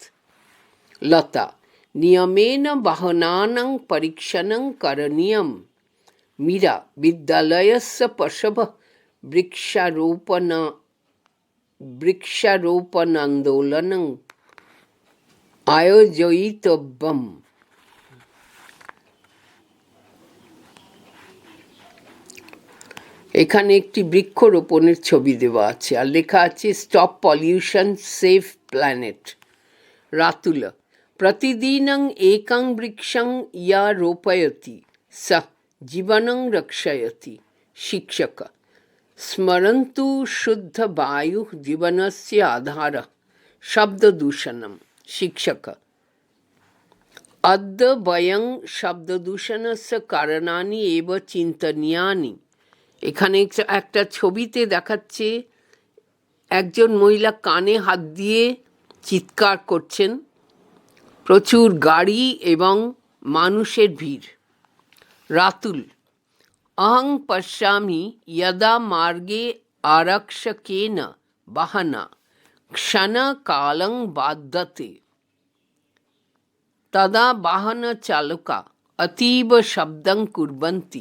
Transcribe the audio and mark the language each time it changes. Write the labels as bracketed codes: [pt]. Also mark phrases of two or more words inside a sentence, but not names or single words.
[sa] लता नियमेन वाहनानां परीक्षणं करणीयम्। मीरा विद्यालयस्य पशवः वृक्षारोपणान्दोलनं आयोजयितव्यम्। [bn] এখানে একটি বৃক্ষরোপণের ছবি দেওয়া আছে আর লেখা আছে [en] stop pollution save planet. [sa] রাতুল प्रतिदिनं एकं वृक्षं या रोपयति सः जीवनं रक्षयति। शिक्षक स्मरन्तु शुद्धवायुः जीवनस्य आधारः। शब्ददूषणं। शिक्षक अद्य वयं शब्ददूषणस्य कारणानि एव चिन्तनीयानि। [bn] এখানে একটা ছবিতে দেখাচ্ছে একজন মহিলা কানে হাত দিয়ে চিৎকার করছেন, প্রচুর গাড়ি এবং মানুষের ভিড়। [sa] রাতুল अहं पश्यामि यदा मार्गे आरक्षकेन वाहना क्षणकालं बाध्यते तदा वाहनचालका अतीव शब्दं कुर्वन्ति।